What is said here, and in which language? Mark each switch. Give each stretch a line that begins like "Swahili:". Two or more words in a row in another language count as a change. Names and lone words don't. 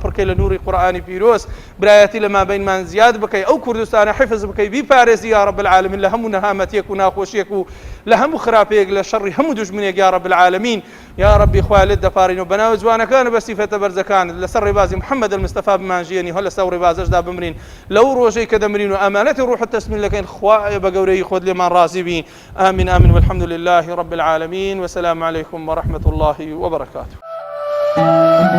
Central Kurdish: پڕکەی لە نوری قورئانی پیرۆز برایەتی لە مابینمان زیاد بکەی ئەو کوردستانە حفظ بکەی بیپارێزی
Arabic: یا رب العالمین
Central Kurdish: لە هەموو نەهامەتیەک و ناخۆشیەک و لە هەموو خراپەیەک لە شەڕی هەموو دوژمنێک
Arabic: یا رب العالمین یا ربی
Central Kurdish: خوایە لێت دەپارڕین و بەناوە جوانەکانت بە سیفەتە بەرزەکانت لەسەر ڕێبازی محەممەد المستەفا بمانژێنی هەڵ لەسەر ڕێبازەشدا بمرین لەو ڕۆژەی کە دەمرین و ئەمانەتی ڕوحت تەسمیل لەکەین خوایە بە گەورەی خۆت لێمان ڕازی بی ئامین ئامین
Arabic: والحمد لله رب العالمین وسلام عليكم ورحمة الله وبركاته.